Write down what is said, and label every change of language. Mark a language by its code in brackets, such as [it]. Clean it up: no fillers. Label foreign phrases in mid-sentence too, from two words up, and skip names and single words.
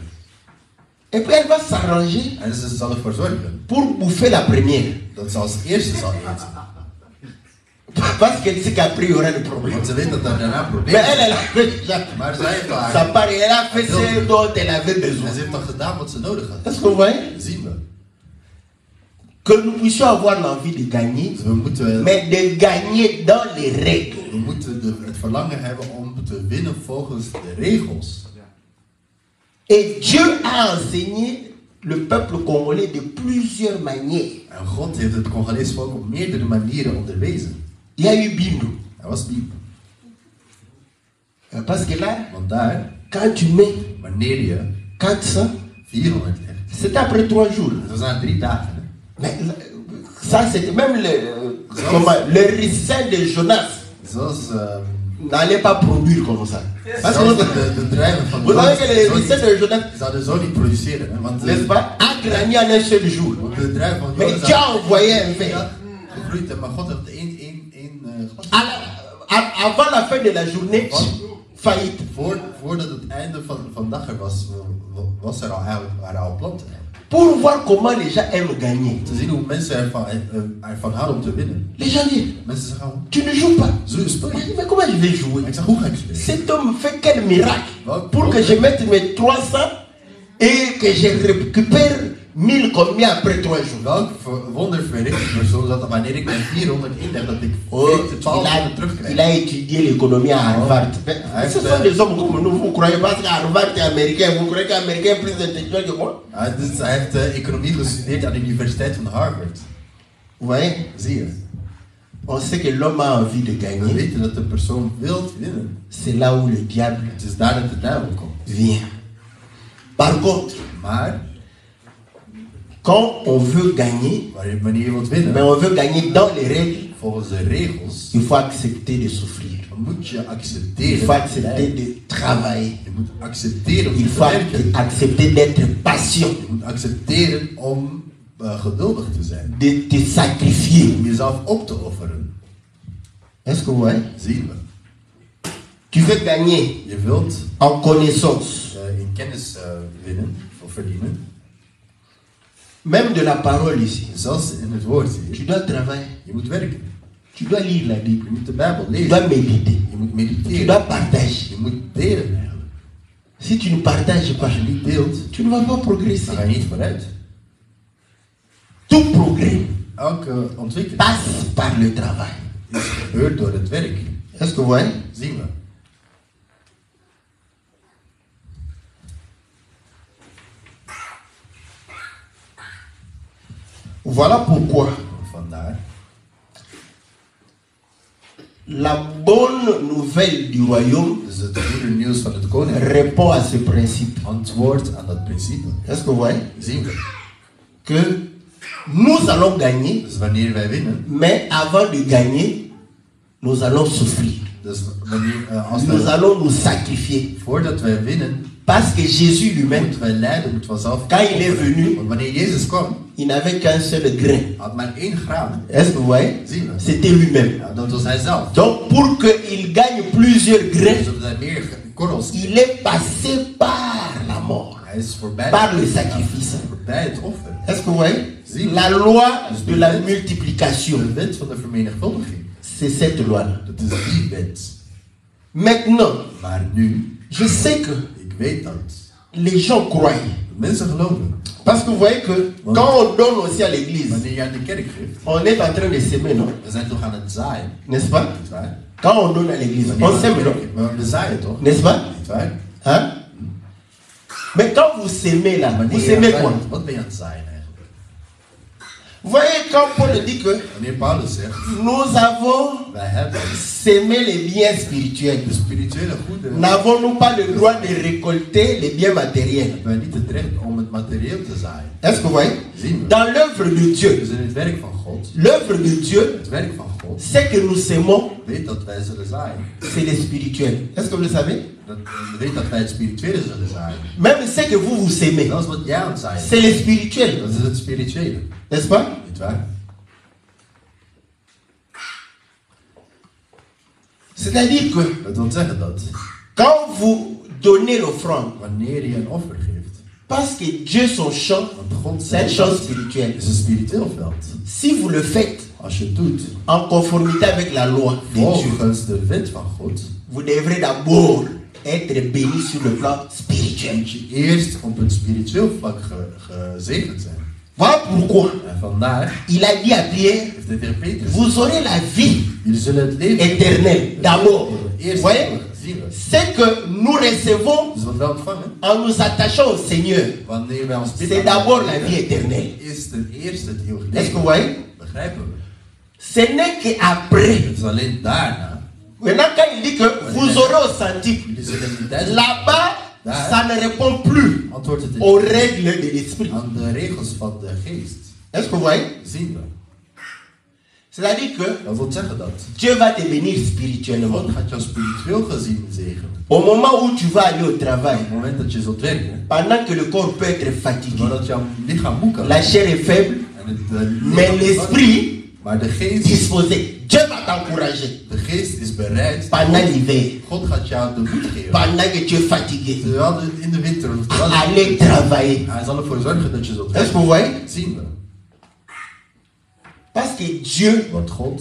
[fr] Et puis elle va s'arranger [nl] En ze zal ervoor zorgen [fr] pour bouffer la première. [nl] dat ze als eerste zal eten. [fr] Parce qu'elle sait qu'après il y aura des problèmes. [nl] Want ze weet dat er daarna [fr] Mais [nl] problemen [fr] elle, elle [nl] zijn. [fr] a fait déjà. [nl] Maar zij heeft al [fr] Ça [nl] haar. [fr] part, elle a fait ce dont elle avait besoin. [nl] En ze heeft al gedaan wat ze nodig had. [fr] Est-ce que vous voyez? [nl] Zien we. [fr] Que nous puissions avoir l'envie de gagner, [nl] Dus we moeten, [fr] mais de gagner dans les règles. [nl] we moeten het verlangen hebben om te winnen volgens de regels. [fr] Et Dieu a enseigné le peuple congolais de plusieurs manières. [nl] En God heeft het Congolese volk op meerdere manieren onderwezen. [fr] Il y a eu Bindu. [nl] Hij was diep. [fr] Parce que là, [nl] Want daar, [fr] quand tu mets [nl] wanneer je [fr] 400, [nl] 400 hebt, [fr] c'est après 3 jours. [nl] dat zijn 3 dagen. Hè? [fr] Mais ça, c'était même le ricin de Jonas [nl] Zoals [fr] n'allait pas produire comme ça. Parce que [nl] zelfs de druiven van [fr] vous savez que le [nl] Jonas, [fr] ricin de Jonas, [nl] ze zouden zo niet produceren. Hè? Want [fr] n'est-ce pas, a grandi en un seul jour. [nl] de druiven van [fr] Mais [nl] Jonas [fr] Dieu a envoyé un ver. [nl] gegroeid, hè, maar God heeft één God. [fr] Avant la fin de la journée, faillite. [nl] Voordat het einde van de dag er was er al eigenlijk, waren al planten. [fr] Pour voir comment les gens aiment gagner. [nl] Te zien hoe mensen ervan houden om te winnen. [fr] Les gens disent, [nl] Mensen zeggen gewoon, [fr] tu ne joues pas. [nl] zul je spelen? [fr] Mais comment je vais jouer? [nl] Ik zeg, hoe ga ik spelen? [fr] Cet homme fait quel miracle pour que je mette mes 300 et que je récupère 1000 combien après 3 jours? [nl] Welk wonder verricht die persoon dat wanneer ik mijn 400 inleg, dat ik [fr] Oh, [nl] 1200 terugkrijg? [fr] il a étudié l'économie à Harvard. Mais ce sont des hommes comme nous, vous croyez pas qu'à Harvard est américain, vous croyez qu'Américain est plus intelligent que moi? [nl] Hij heeft economie gestudeerd aan de Universiteit van Harvard. [fr] Vous voyez? [nl] Zie je? [fr] On sait que l'homme a envie de [nl] We [fr] gagner. [nl] weten dat de persoon wil winnen. [fr] C'est là où le diable [nl] Het is daar dat de duivel komt. [fr] vient. Par contre, [nl] Maar [fr] quand on veut gagner, [nl] wanneer je wilt [fr] mais [nl] winnen, [fr] on veut gagner dans les règles, [nl] volgens de regels, [fr] il faut accepter de souffrir. [nl] dan moet je [fr] Il [nl] accepteren. [fr] faut accepter de travailler. [nl] Je moet accepteren om [fr] Il [nl] te [fr] faut [nl] werken. [fr] accepter d'être patient, [nl] Je moet accepteren om geduldig te zijn. [fr] de te sacrifier. [nl] Om jezelf op te offeren. [fr] Est-ce que vous voyez? [nl] Zien we. [fr] Tu veux gagner [nl] Je wilt [fr] en connaissance, [nl] in kennis winnen of verdienen. [fr] même de la parole ici. [nl] Zelfs in het woord zie [fr] Tu [nl] je. [fr] dois travailler. [nl] Je moet werken. [fr] Tu dois lire la Bible. [nl] Je moet de Bijbel [fr] Tu [nl] lezen. [fr] dois méditer. [nl] Je moet [fr] Tu [nl] mediteren. [fr] dois partager. [nl] Je moet delen eigenlijk. [fr] Si tu ne partages pas, [nl] Als je niet deelt, [fr] tu ne vas pas [nl] dan [fr] progresser. [nl] ga je niet vooruit. [fr] Tout progrès [nl] Elke ontwikkeling [fr] passe par le travail. [nl] is gebeurd door het werk. [fr] Est-ce que vous voyez? [nl] Zien we. [fr] Voilà pourquoi [nl] Vandaar. [fr] la bonne nouvelle du royaume [nl] Dus het goede nieuws van het koninkrijk [fr] répond à ce principe. [nl] antwoordt aan dat principe. [fr] Est-ce que vous voyez? [nl] Zien we. [fr] Que nous allons gagner, [nl] Dus wanneer wij winnen, [fr] mais avant de gagner, nous allons souffrir. [nl] dus wanneer, als [fr] Nous [nl] wij, [fr] allons nous sacrifier. [nl] voordat wij winnen, [fr] Parce que Jésus lui-même, [nl] moeten wij lijden, moeten we zelf. [fr] quand il est venu, [nl] Want wanneer Jezus kwam, [fr] il n'avait qu'un seul grain. [nl] had maar 1 graan. [fr] Est-ce que vous voyez? [nl] Zien we. [fr] C'était lui-même. [nl] Ja, dat was hij zelf. [fr] Donc pour qu'il gagne plusieurs grains, [nl] Zodat hij meer korrels. [fr] il est passé par la mort, [nl] Hij is voorbij. [fr] par le sacrifice. [nl] Voorbij het offer. [fr] Est-ce que vous voyez? La loi de la multiplication. [nl] De wet van de vermenigvuldiging. [fr] C'est cette loi-là. [nl] Dat is die wet. [fr] Maintenant, [nl] Maar nu, [fr] je sais que [nl] ik weet dat. [fr] les gens croient. [nl] Mensen geloven. [fr] Parce que vous voyez que quand on donne aussi à l'église, [nl] Wanneer je aan de kerk geeft, [fr] on est en train de s'aimer, non? [nl] we zijn toch aan het zaaien. [fr] N'est-ce pas? [nl] Niet waar? [fr] Quand on donne à l'église, [nl] Wanneer [fr] on [nl] we [fr] s'aime, [nl] aan de [fr] non? [nl] kerk geven, we zaaien toch? [fr] N'est-ce pas? [nl] Niet waar? [fr] Hein? Mais quand vous s'aimez là, vous [nl] Wanneer je [fr] s'aimez [nl] zaait, [fr] quoi? [nl] wat ben je aan het zaaien eigenlijk? [fr] Vous voyez quand Paul dit que [nl] Wanneer Paulus zegt, [fr] nous avons [nl] wij hebben [fr] s'aimer les biens spirituels, [nl] de spirituele goederen, [fr] n'avons-nous pas le droit de récolter les biens matériels? [nl] hebben wij niet het recht om het materieel te zaaien. [fr] Est-ce que vous voyez? [nl] Zien we. [fr] Dans l'œuvre de Dieu, [nl] Dus in het werk van God, [fr] l'œuvre de Dieu, [nl] het werk van God, [fr] c'est que nous s'aimons, [nl] weet dat wij zullen zaaien. [fr] c'est le spirituel. Est-ce que vous le savez? [nl] Weet dat wij het spirituele zullen zaaien. [fr] Même ce que vous vous aimez, [nl] Dat is wat jij aan het zaaien [fr] c'est le spirituel. [nl] Dat is het spirituele. [fr] N'est-ce pas? [nl] Niet waar? [fr] C'est-à-dire que [nl] Dat wil zeggen dat [fr] quand vous donnez l'offrande, [nl] wanneer je een offer geeft, [fr] parce que Dieu son champ, [nl] want God [fr] c'est un [nl] zijn [fr] champ [nl] veld [fr] spirituel. [nl] is een spiritueel veld. [fr] Si vous le faites [nl] Als je het doet [fr] en conformité avec la loi de Dieu, [nl] volgens de wet van God, [fr] vous devrez d'abord être béni sur le plan spirituel. [nl] moet je eerst op het spiritueel vlak gezegend zijn. [fr] Voilà pourquoi [nl] En vandaar [fr] il a dit à Pierre, [nl] heeft hij tegen Petrus [fr] vous aurez la vie [nl] jullie zullen het leven [fr] éternelle d'abord. Vous [nl] eerst [fr] voyez, [nl] zien we. [fr] c'est que nous recevons [nl] Dus wat wij ontvangen, [fr] en nous attachant au Seigneur, [nl] wanneer wij ons [fr] c'est d'abord la vie éternelle. [nl] is ten eerste het eeuwige [fr] Est-ce que vous [nl] leven. [fr] voyez? [nl] Begrijpen we? [fr] Ce n'est qu'après. [nl] Het is alleen daarna. [fr] Maintenant, quand il dit que vous aurez au centime, [nl] Jullie zullen niet thuis [fr] là-bas, ça ne répond plus [nl] antwoordt het [fr] aux règles de l'esprit. [nl] aan de regels van de geest. [fr] Est-ce que vous voyez? [nl] Zien we. [fr] C'est-à-dire que [nl] Dat wil zeggen dat [fr] Dieu va te bénir spirituellement. [nl] God gaat jou spiritueel gezien zegenen. [fr] Au moment où tu vas aller au travail, [nl] Op het moment dat je zult werken, [fr] pendant que le corps peut être fatigué, [nl] zodat jouw lichaam moe kan [fr] la chair est faible, [nl] en het [fr] mais l'esprit [nl] maar de geest, [fr] disposé. Dieu va t'encourager [nl] de geest is bereid. [fr] pendant l'hiver, [nl] God gaat jou de moed geven. [fr] pendant que tu es fatigué. [nl] Terwijl in de winter, [fr] Allez travailler. [nl] hij zal ervoor zorgen dat je zult [fr] Est-ce que [nl] werken. [fr] vous voyez? [nl] Zien we. [fr] Parce que Dieu [nl] Want God